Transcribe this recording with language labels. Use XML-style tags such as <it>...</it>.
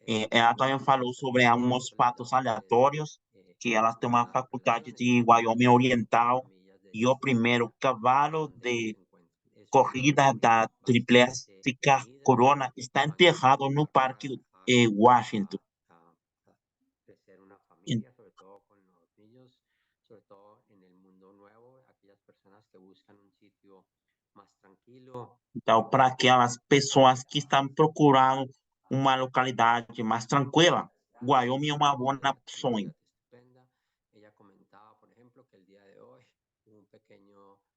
<pt>Ela também falou sobre alguns fatos aleatórios, que ela tem uma faculdade de Wyoming Oriental e o primeiro cavalo de corrida da Tríplice Corona está enterrado no Parque Washington.</pt> <es>Crecer una familia, sobre todo con los niños, sobre todo en el mundo nuevo, aquellas personas que buscan un sitio más tranquilo.</es> <pt>Então, para aquelas pessoas que estão procurando uma localidade mais tranquila, Wyoming é uma boa opção.</pt> <es>Ella comentaba, por ejemplo, que el día de hoy hubo un pequeño</es>